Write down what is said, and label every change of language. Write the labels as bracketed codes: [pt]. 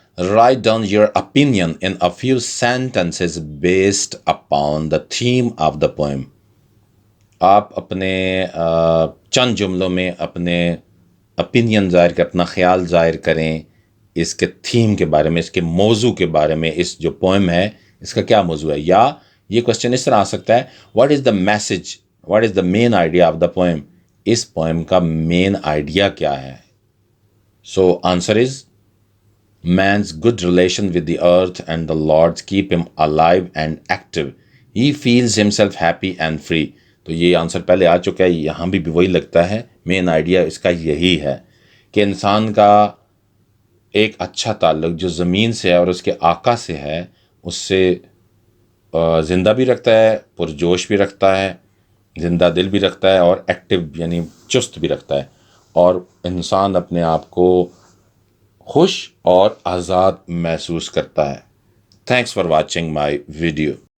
[en] Write down your opinion in a few sentences based upon the theme of the poem. [ur] آپ اپنے چند جملوں میں اپنے opinion ظاہر کریں، اپنا خیال ظاہر کریں اس کے تھیم کے بارے میں، اس کے موضوع کے بارے میں. اس جو پوئم ہے اس کا کیا موضوع ہے؟ یا یہ کوشچن اس طرح آ سکتا ہے، [en] What is the message, what is the main idea of the poem? [ur] اس poem کا مین آئیڈیا کیا ہے؟ [en] So answer is man's good relation with the earth and the Lord's keep him alive and active. He feels himself happy and free. [ur] تو یہ answer پہلے آ چکا ہے، یہاں بھی وہی لگتا ہے. مین آئیڈیا اس کا یہی ہے کہ انسان کا ایک اچھا تعلق جو زمین سے ہے اور اس کے آقا سے ہے، اس سے زندہ بھی رکھتا ہے، پرجوش بھی رکھتا ہے، زندہ دل بھی رکھتا ہے، اور ایکٹیو یعنی چست بھی رکھتا ہے، اور انسان اپنے آپ کو خوش اور آزاد محسوس کرتا ہے. [en] Thanks for watching my video.